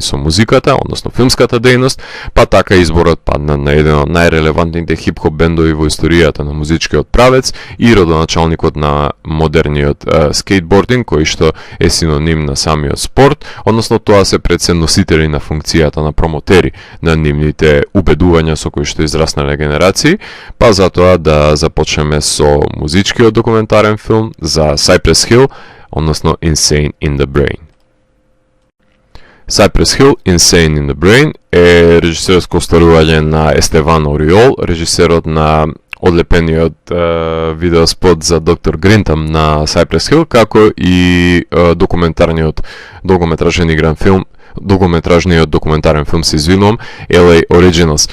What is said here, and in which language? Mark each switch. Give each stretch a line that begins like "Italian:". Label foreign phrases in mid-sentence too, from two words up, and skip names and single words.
Macedonian: со музиката, односно филмската дејност, па така изборот падна на еден од најрелевантните хип-хоп бендови во историјата на музичкиот правец и родоначалникот на модерниот скейтбординг, кој што е синоним на самиот спорт, односно тоа се пред се носители на функцијата на промотери на нивните убедувања со кои што израснале генерации, па затоа да започнеме со музички документарен филм за Cypress Hill, односно Insane in the Brain. Cypress Hill, Insane in the Brain е режисерско остварување на Естеван Ориол, режисерот на одлепениот видеоспот за Доктор Гринтам на Cypress Hill, како и документарниот долгометражен игран филм, долгометражниот документарен филм, се извинувам, LA Originals,